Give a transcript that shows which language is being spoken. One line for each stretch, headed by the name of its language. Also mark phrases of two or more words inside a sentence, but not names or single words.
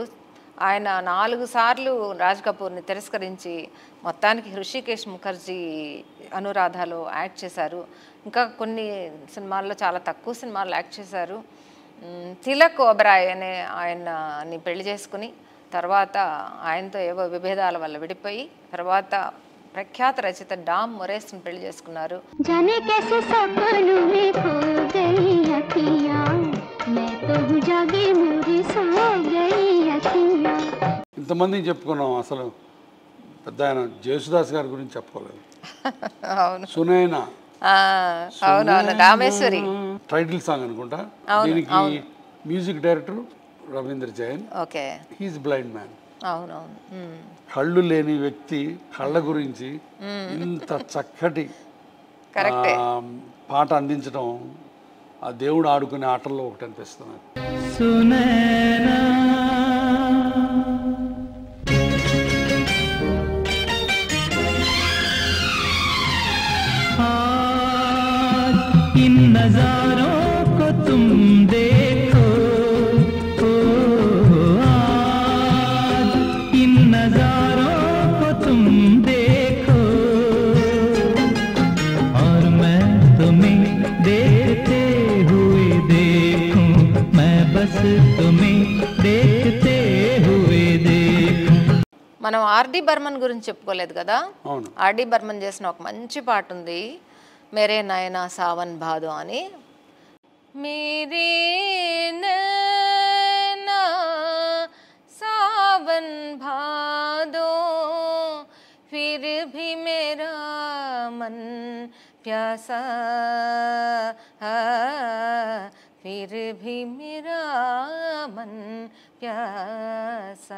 Telugu: ఆయన 4 సార్లు రాజ్ కపూర్ని తిరస్కరించి మొత్తానికి హృషికేశ్ ముఖర్జీ అనురాధలో యాక్ట్ చేశారు. ఇంకా కొన్ని సినిమాల్లో, చాలా తక్కువ సినిమాల్లో యాక్ట్ చేశారు. తిలక్ ఓబరాయ్ అనే ఆయన్ని పెళ్లి చేసుకుని తర్వాత ఆయనతో ఏవో విభేదాల వల్ల విడిపోయి తర్వాత ప్రఖ్యాత రచయిత డామ్ మొరేస్ని పెళ్లి చేసుకున్నారు.
Hindi: जाने कैसे सपनों में खो गई अखियाँ, मैं तो हूँ जागी मेरी सो गई अखियाँ.
Telugu: ఇంతమందిని చెప్పుకున్నాం, అసలు పెద్ద ఆయన జేసుదాస్ గారి గురించి చెప్పుకోలేదు. అవును సునైనా, అవునవును, రామేశ్వరి
English: title song
Telugu: అనుకుంటా. దీనికి
English: music director
Telugu: రవీంద్ర జైన్. ఓకే,
English: he is blind man.
Telugu: అవునవును. కళ్ళు లేని వ్యక్తి కళ్ళ గురించి ఇంత చక్కటి పాట అందించడం ఆ దేవుడు ఆడుకునే ఆటల్లో ఒకటి అనిపిస్తుంది.
Hindi: इन नजारों को तुम देखो, आज इन नजारों को तुम देखो, और मैं तुम्हें देखते हुए देखूं, मैं बस तुम्हें देखते हुए देखूं.
Telugu: మనం ఆర్డి బర్మన్ గురించి చెప్పుకోలేదు కదా. ఆర్డి బర్మన్ చేసిన ఒక మంచి పాట ఉంది,
Hindi: मेरे नयना सावन भादो
Telugu: అని.
Hindi: मेरे नयना सावन भादो फिर भी मेरा मन प्यासा, फिर भी मेरा मन प्यासा.